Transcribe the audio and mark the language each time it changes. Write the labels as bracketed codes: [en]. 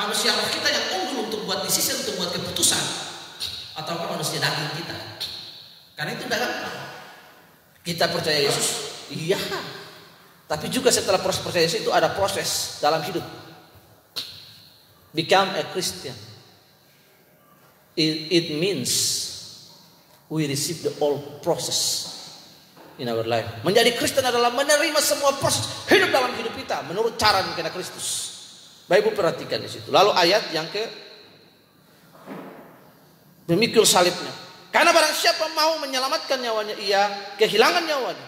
[id] Manusia roh kita yang unggul untuk buat decision, untuk buat keputusan, ataukah manusia daging kita? Karena itu udah gampang. Kita percaya Yesus, iya. Tapi juga setelah proses percaya Yesus itu ada proses dalam hidup. [en] Become a Christian. It means we receive the whole process in our life. [id] Menjadi Kristen adalah menerima semua proses hidup dalam hidup kita menurut cara mengenai Kristus. Bapak Ibu perhatikan di situ. Lalu ayat yang memikul salibnya. Karena barang siapa mau menyelamatkan nyawanya, ia kehilangan nyawanya.